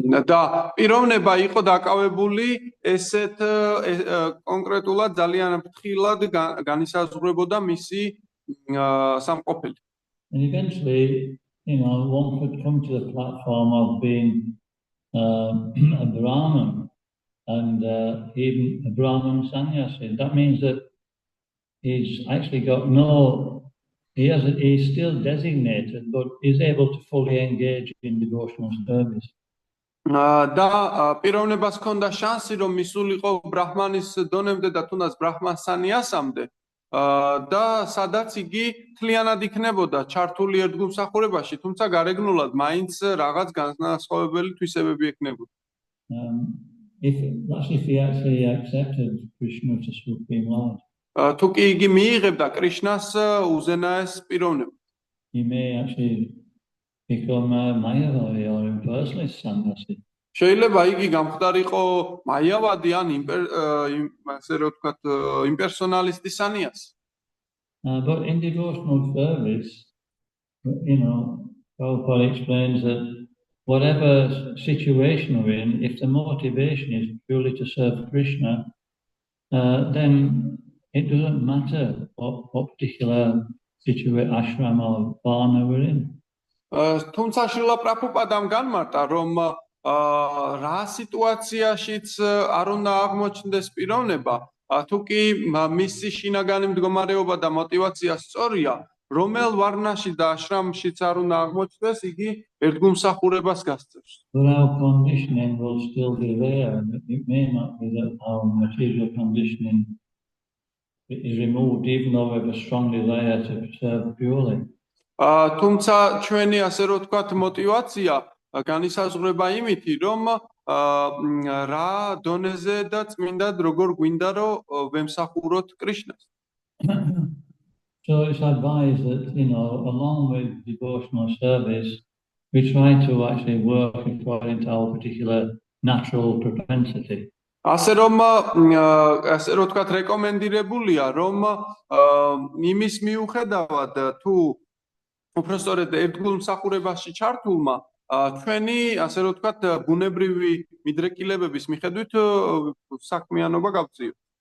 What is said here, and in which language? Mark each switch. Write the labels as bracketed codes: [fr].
[ka] და პიროვნება იყო დაკავებული ესეთ კონკრეტულად ძალიან ფრთხილად განისაზღვრებოდა მისი სამყოფელი. [en] And eventually, one could come to the platform of being a Brahman and even a Brahman sannyasi. That means that he's actually got he's still designated, but he's able to fully engage in devotional service. [ka] და პიროვნებას ჰქონდა შანსი, რომ მისულიყო ბრაჰმანის დონემდე და თუნდაც ბრაჰმან სანიასამდე. და სადაც იგი თლიანად იქნებოდა ჩართული ერთგულმსახურებაში, თუმცა გარეგნულად მაინც რაღაც განსხვავებელი თვისებები ექნებოდა. [en] If he actually accepted Krishna as Supreme Lord, [ka] თუ კი იგი მიიღებდა კრიშნას უზენაეს პიროვნებას, [en] he may actually become a Mayavadi or impersonalist sannyasi. [ka] შეიძლება იგი გამხდარიყო მაიავადი ან ასე რომ ვთქვათ იმპერსონალისტი სანიას. [en] But in devotional service, Prabhupada explains that whatever situation we're in, if the motivation is purely to serve Krishna, then it doesn't matter what particular situation, ashram or varna we're in. [ka] თუმცა შრილა პრაბჰუპადამ განმარტა, რომ რა სიტუაციაშიც არ უნდა აღმოჩნდეს პიროვნება, თუ კი მისი შინაგანი მდგომარეობა და мотивация სწორია, რომელ ვარნაში და აშრამშიც არ უნდა აღმოჩნდეს, იგი ერთგულმსახურებას გასწევს. [en] But our conditioning will still be there, and it may not be that our material conditioning is removed, even though we have a strong desire to serve purely. [ka] თუმცა ჩვენი ასე რომ ვთქვათ мотивация განისაზღვრება იმითი, რომ რა დონეზე და წმინდად როგორ გვინდა რომ ვემსახუროთ კრიშნას. [en] So it's advised that, along with devotional service, we try to actually work according to our particular natural propensity. [ka] ასე რომ ვთქვათ რეკომენდირებულია, რომ იმის მიუხედავად თუ უბრალოდ ერთგულმსახურებაში ჩართულმა ჩვენი ასე რომ ვთქვათ ბუნებრივი მიდრეკილებების მიხედვით საქმიანობა გავწიოთ.